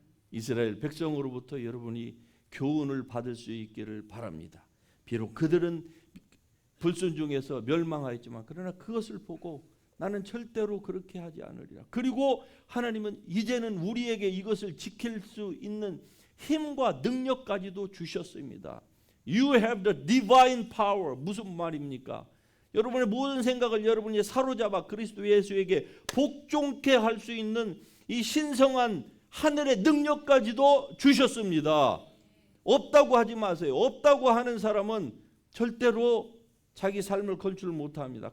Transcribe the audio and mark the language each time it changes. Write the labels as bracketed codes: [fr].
[ko] 이스라엘 백성으로부터 여러분이 교훈을 받을 수 있기를 바랍니다. 비록 그들은 불순종해서 멸망하였지만, 그러나 그것을 보고 나는 절대로 그렇게 하지 않으리라. 그리고 하나님은 이제는 우리에게 이것을 지킬 수 있는 힘과 능력까지도 주셨습니다. [en] You have the divine power. [ko] 무슨 말입니까? 여러분의 모든 생각을 여러분이 사로잡아 그리스도 예수에게 복종케 할 수 있는 이 신성한 하늘의 능력까지도 주셨습니다. 없다고 하지 마세요. 없다고 하는 사람은 절대로 자기 삶을 컨트롤 못합니다.